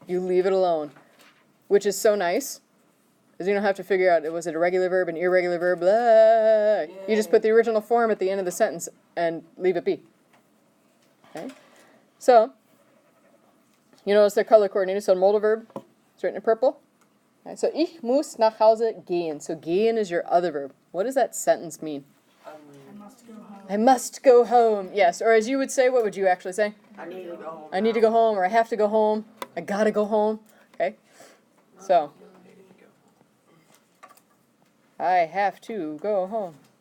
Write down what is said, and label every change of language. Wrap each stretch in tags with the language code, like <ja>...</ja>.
<en>You leave it alone, which is so nice, because you don't have to figure out, was it a regular verb, an irregular verb, blah. You just put the original form at the end of the sentence and leave it be. Okay? So, you notice they're color coordinated. So, modal verb is written in purple.</en> <de>Okay, so, ich muss nach Hause gehen.</de> <en>So, gehen is your other verb. What does that sentence mean? I must go home. I must go home. Yes, or as you would say, what would you actually say? I need to go home. I need to go home, or I have to go home. I gotta go home. Okay? So, I have to go home.</en>